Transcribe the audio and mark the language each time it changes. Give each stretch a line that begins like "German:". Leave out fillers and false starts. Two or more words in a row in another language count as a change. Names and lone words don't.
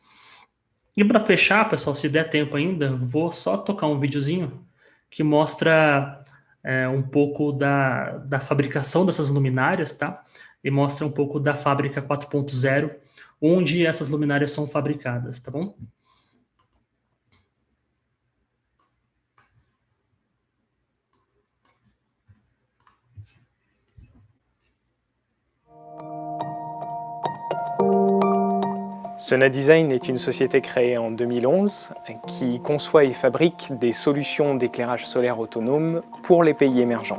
Portuguese: E para fechar, pessoal, se der tempo ainda, vou só tocar um videozinho que mostra um pouco da fabricação dessas luminárias, tá? E mostra um pouco da fábrica 4.0, onde essas luminárias são fabricadas, tá bom?
French: Sona Design est une société créée en 2011 qui conçoit et fabrique des solutions d'éclairage solaire autonome pour les pays émergents.